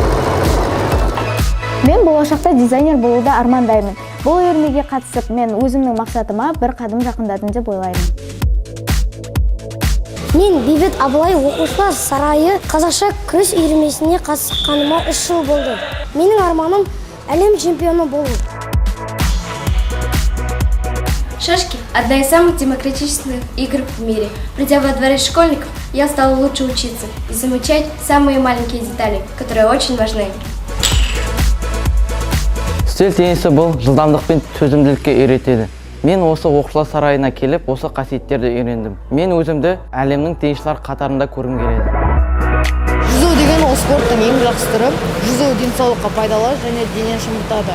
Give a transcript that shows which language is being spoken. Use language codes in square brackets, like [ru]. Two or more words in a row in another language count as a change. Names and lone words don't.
[kk] Мен болашақта дизайнер болуды армандаймын. Бұл үйірмеге қатысып, мен өзімнің мақсатыма бір қадам жақындадым деп ойлаймын. Мен Бейбіт Абылай оқушылар сарайы қазақша күрес үйірмесіне қатысқаныма 3 жыл болды. Менің арманым әлем чемпионы болу. [ru] Шашки – одна из самых демократичных игр в мире. Придя во дворец школьников, я стала лучше учиться и замечать самые маленькие детали, которые очень важны. [kk] Үстел теннисі бұл жылдамдық пен төзімділікке үйретеді. Мен осы оқушылар сарайына келіп, осы қасиеттерді үйрендім. Мен өзімді әлемнің теннисшілер қатарында көргім келеді. Жүзу деген ол спорттың ең жақсы түрі. Жүзу денсаулыққа пайдалы және денені шынықтырады.